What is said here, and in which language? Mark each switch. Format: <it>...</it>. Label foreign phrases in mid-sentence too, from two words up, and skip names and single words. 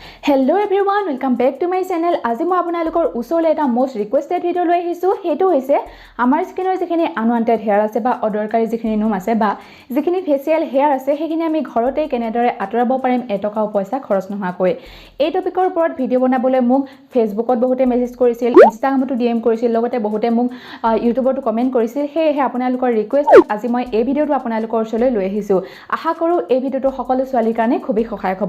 <en>Hello everyone, welcome back to my channel.</en> <as>আজি মই আপোনালোকৰ ওচৰলে এটা</as> <en>most requested</en> <as>ভিডিও লৈ আহিছো। হেতু হৈছে আমাৰ স্কিনৰ যিখিনি</as> <en>unwanted hair</en> <as>আছে বা অদৰকাৰী যিখিনি নোম আছে বা যিখিনি</as> <en>facial hair</en> <as>আছে সেইখিনি আমি ঘৰতে কেনেদৰে আঁতৰাব পাৰিম এটকাও পইচা খৰচ নোহোৱাকৈ। এই টপিকৰ ওপৰত ভিডিও বনাবলৈ মোক ফেসবুকত বহুতে মেছেজ কৰিছিল, ইনষ্টাগ্ৰামতো DM কৰিছিল, লগতে বহুতে মোক ইউটিউবতো কমেন্ট কৰিছিল। হেহে আপোনালোকৰ ৰিকুৱেষ্ট আজি মই এই ভিডিওটো আপোনালোকৰ ওচৰলৈ লৈ আহিছো। আশা কৰো এই ভিডিওটো সকলো ছোৱালীৰ কাৰণে খুবই সহায়ক হ'ব।</as>